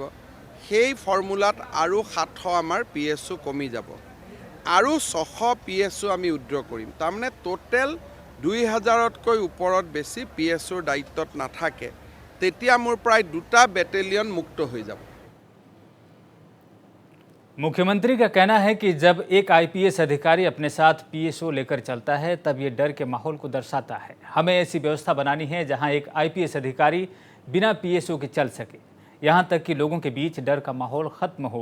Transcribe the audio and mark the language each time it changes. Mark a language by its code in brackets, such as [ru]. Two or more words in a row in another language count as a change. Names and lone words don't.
[as] সেই ফৰ্মুলাত আৰু 700 আমাৰ পিএছও কমি যাব আৰু 600 পিএছও আমি উইথড্ৰ কৰিম। তাৰমানে টোটেল 2000তকৈ ওপৰত বেছি পিএছওৰ দায়িত্বত নাথাকে। তেতিয়া মোৰ প্ৰায় 2টা বেটেলিয়ন মুক্ত হৈ যাব। [hi] मुख्यमंत्री का कहना है कि जब एक आईपीएस अधिकारी अपने साथ पीएसओ लेकर चलता है तब ये डर के माहौल को दर्शाता है। हमें ऐसी व्यवस्था बनानी है जहां एक आईपीएस अधिकारी बिना पीएसओ के चल सके, यहां तक कि लोगों के बीच डर का माहौल खत्म हो।